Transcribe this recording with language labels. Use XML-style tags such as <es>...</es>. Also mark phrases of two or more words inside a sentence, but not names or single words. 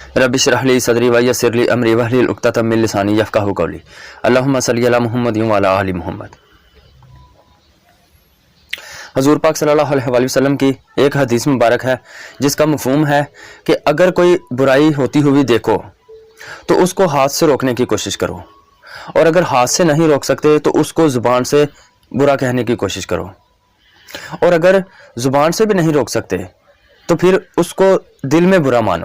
<ar>رب اشرح لي صدري ويسر لي أمري واحلل عقدة من لساني يفقهوا قولي. اللهم صل على محمد وعلى آل محمد.</ar> <ur>حضور پاک</ur> <ar>صلى الله عليه وسلم</ar> <ur>کی ایک حدیث مبارک ہے جس کا مفہوم ہے کہ اگر کوئی برائی ہوتی ہوئی دیکھو تو اس کو ہاتھ سے روکنے کی کوشش کرو، اور اگر ہاتھ سے نہیں روک سکتے تو اس کو زبان سے برا کہنے کی کوشش کرو، اور اگر زبان سے بھی نہیں روک سکتے تو پھر اس کو دل میں برا مانو.</ur>